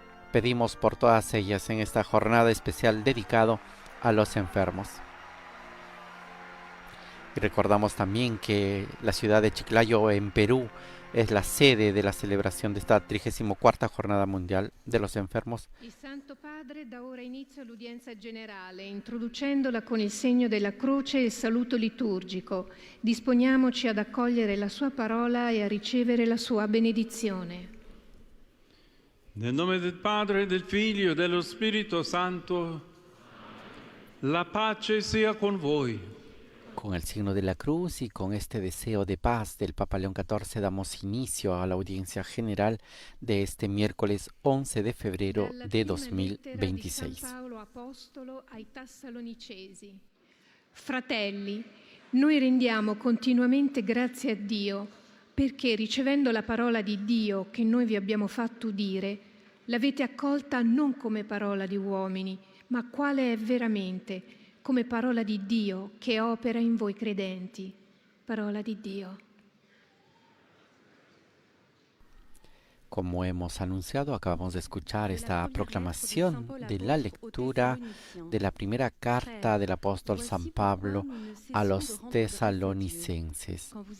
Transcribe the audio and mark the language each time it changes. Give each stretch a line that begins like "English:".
Spanish: Pedimos por todas ellas en esta jornada especial dedicado a los enfermos. Y recordamos también que la ciudad de Chiclayo en Perú es la sede de la celebración de esta 34ª Jornada Mundial de los Enfermos.
Italian: Il Santo Padre dà ora inizio all'udienza generale, introducendola con il segno della croce e il saluto liturgico. Disponiamoci ad accogliere la sua parola e a ricevere la sua benedizione. Nel nome del Padre, del Figlio e dello Spirito Santo, la pace sia con voi.
Spanish: Con el signo de la cruz y con este deseo de paz del Papa León XIV damos inicio a la audiencia general de este miércoles 11 de febrero de 2026.
Italian: Paolo Apostolo ai Tessalonicesi. Fratelli, noi rendiamo continuamente grazie a Dio perché ricevendo la parola di Dio che noi vi abbiamo fatto udire, l'avete accolta non come parola di uomini, ma quale è veramente, come parola di Dio che opera in voi credenti. Parola di Dio.
Spanish: Como hemos anunciado, acabamos de escuchar esta proclamación de la lectura de la primera carta del apóstol San Pablo a los tesalonicenses.